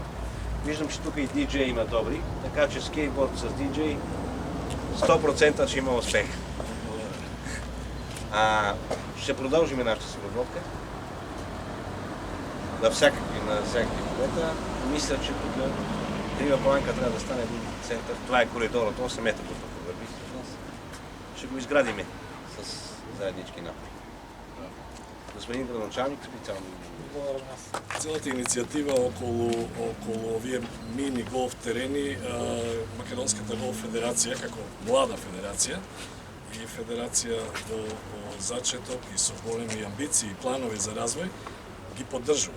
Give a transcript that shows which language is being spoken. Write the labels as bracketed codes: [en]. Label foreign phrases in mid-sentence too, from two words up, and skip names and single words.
[bg] Виждам, че тук и диджей има добри, така че скейтборд с диджей 100% ще има успех. Ще продължим нашата сработка на всякакви полета. Мисля, че тук Крива Паланка трябва да стане един център. Това е коридорът, 8 метра тук върви. Ще го изградиме с заеднички напри. [mk] Господин градоначалник, специално. Целата иницијатива околу овие мини голф терени, Македонската голф федерација како млада федерација и федерација во зачеток и со големи амбиции и планови за развој ги поддржува.